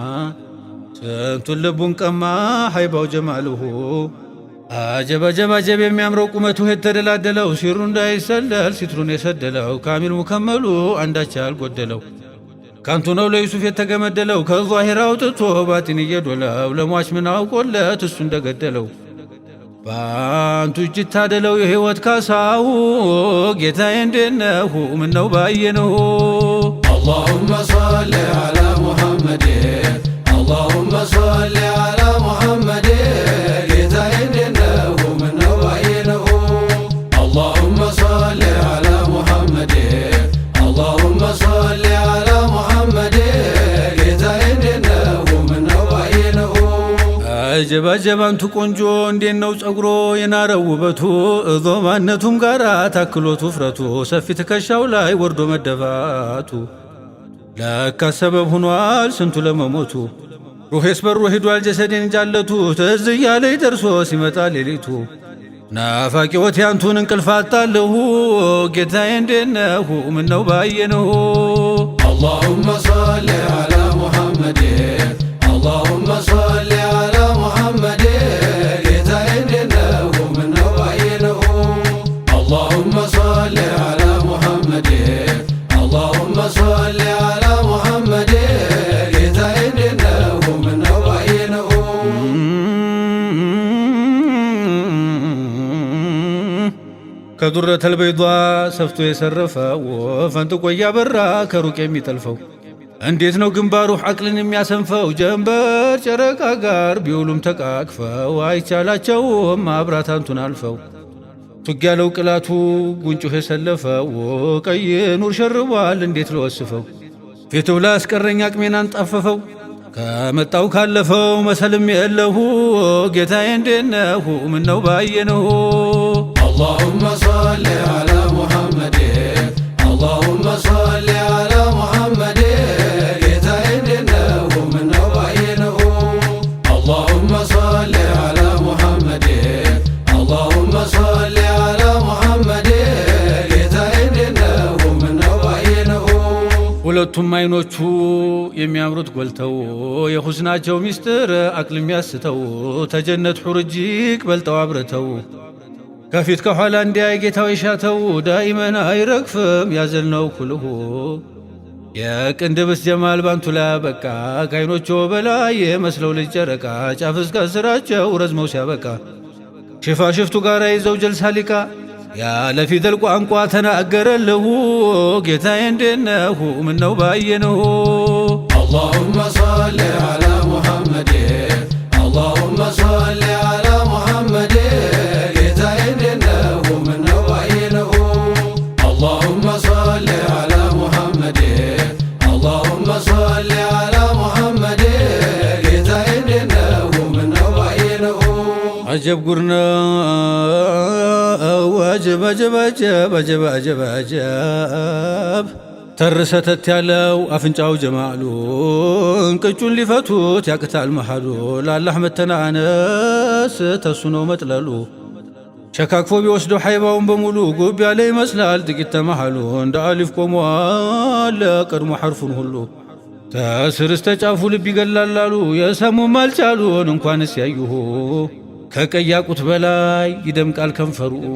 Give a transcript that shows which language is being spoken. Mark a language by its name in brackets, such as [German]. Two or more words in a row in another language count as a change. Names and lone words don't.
[Amharic] ስንቱን ልቡን ቀማ ሀይባው ጀማልሁ አጀብ አጀብ አጀብ የሚያምረው ቁመቱ የተደላደለው ሲሩ እንዳይሰለል ሲትሩን የሰደለው ካሚል ሙከመሉ አንዳች ያልጎደለው ካንቱ ነው ለዩሱፍ የተገመደለው ከዛሂር አውጥቶ ባጢን እየዶለው ለሟች ምን አውቆለት እሱ እንደገደለው ባንቱ እጅ ታደለው የህይወት ካሳው ጌታዬ እንደነሁ ምነው ባየነሁ [Arabic] اللهم صل على محمد اللهم صل على محمد [Amharic] ጌታዬ እንደነሁ ምነው ባየነሁ [Arabic] اللهم صل على محمد اللهم صل على محمد [Amharic] ጌታዬ እንደነሁ አጀባንቱ ቆንጆ እንዴት ነው ጸጉሮ የናረው ውበቱ ዞማነቱም ጋራ ታክሎት ውፍረቱ ሰፊ ትከሻው ላይ ወርዶ መደፋቱ ለካ ሰበብ ሆኗል ስንቱ ለመሞቱ ሩሄስ በሮ ሄዷል ጀሰዴን ጃለቱ ትዝ እያለኝ ደርሶ ሲመጣ ሌሊቱ ናፋቂዎት ያንቱን እንቅልፍ አጣለሁ ጌታዬ እንዴት ነህ ምነው ባየነው [Arabic] اللهم صل على محمد اللهم صل على محمد [Amharic] ጌታዬ እንዴት ነህ ምነው ባየነው [Arabic] اللهم صل على محمد اللهم صل على محمد [Amharic] ጌታዬ እንዴት ነህ ምነው ባየነው ከዱረተል በይዷ ሰፍቶ የሰረፈው ፈንጥቆ እያበራ ከሩቅ የሚጠልፈው እንዴት ነው ግንባሩ ዐቅልን የሚያሰንፈው ጀንበር ጨረቃ ጋር ቢውሉም ተቃቅፈው አይቻላቸውም ማብራታንቱን አልፈው ቱግ ያለው ቅላቱ ጉንጩህ የሰለፈው ቀይ ኑር ሸርቧል እንዴት ለወስፈው ፊቱ ላይ አስቀረኝ አቅሜን አንጣፈፈው ከመጣው ካለፈው መሰልም የለሁ ጌታዬ እንዴት ነህ ምነው ባየነው [Arabic] اللهم صل على محمد اللهم صل على محمد [Amharic] ጌታዬ እንዴት ነህ ምነው ባየነው [Arabic] اللهم صل على محمد اللهم صل على محمد [Amharic] ጌታዬ እንዴት ነህ ምነው ባየነው ሁለቱም አይኖቹ የሚያምሩት ጎልተው የሁስናቸው ሚስጥር አቅል የሚያስተው ተጀነት ሑር እጅግ በልጠው አብረተው ከፊት ከኋላ እንዲያይ ጌታው ይሻተው ዳኢመን አይረግፍም ያዘልነው ኩልሁ የቅንድብስ ጀማል ባንቱ ላይ በቃ ከአይኖቹ በላይ የመስለው ልጅ ጨረቃ ጫፍ እስከ ስራቸው ረዝመው ሲያበቃ ሽፋሽፍቱ ጋር ይዘው ጀልሳ ሊቃ ያለ ፊደል ቋንቋ ተናገረለሁ ጌታዬ እንዴት ነህ ምነው ባየነው [Arabic] اللهم صل على محمد اللهم صل على محمد [Amharic] ጌታዬ እንዴት ነህ ምነው ባየነው [Arabic] اللهم صل على محمد اللهم صل على محمد [Amharic] ጌታዬ እንዴት ነህ ምነው ባየነው አጀብ ጉር ነው አጀብ አጀብ አጀብ አጀብ አጀብ አጀብ ተርሰተት ያለው አፍንጫው ጀማሉ እንቅጩን ሊፈቱት ያቅታል መሃሉ ለአላህ መተናነስ ተሱ ነው መጥለሉ ሸካክፎ ቢወስደው ሐይባውን በሙሉ ጉብ ያለ ይመስላል ጥቂት ተመሃሉ እንደ አሊፍ ቆሟል ቀድሞ ሐርፉን ሁሉ ተስር እስተ ጫፉ ልብ ይገላላሉ የሰሙም አልቻሉን እንኳንስ ያዩሁ ከቀያቁት በላይ ይደምቃል ከንፈሩ